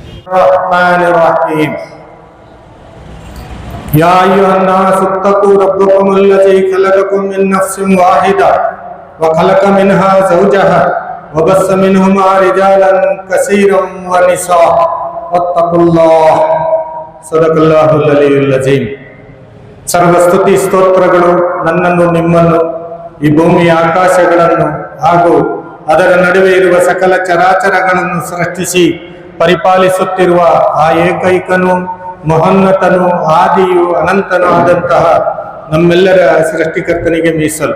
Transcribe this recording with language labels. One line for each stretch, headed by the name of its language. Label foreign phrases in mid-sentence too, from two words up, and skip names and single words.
Arabic: الرحمن الرحيم يا أيها الناس اتقوا ربكم الذي خلقكم من نفس واحدة وخلق منها زوجها وبث منهما رجالا كثيرا ونساء واتقوا الله صدق الله العلي العظيم.
Kannada: ಸರ್ವಸ್ತುತಿ ಸ್ತೋತ್ರಗಳು ನನ್ನನ್ನು ನಿಮ್ಮನ್ನು ಈ ಭೂಮಿಯ ಆಕಾಶಗಳನ್ನು ಹಾಗೂ ಅದರ ನಡುವೆ ಇರುವ ಸಕಲ ಚರಾಚರಗಳನ್ನು ಸೃಷ್ಟಿಸಿ ಪರಿಪಾಲಿಸುತ್ತಿರುವ ಆ ಏಕೈಕನು ಮಹೋನ್ನತನು ಆದಿಯು ಅನಂತನೂ ಆದಂತಹ ನಮ್ಮೆಲ್ಲರ ಸೃಷ್ಟಿಕರ್ತನಿಗೆ ಮೀಸಲು.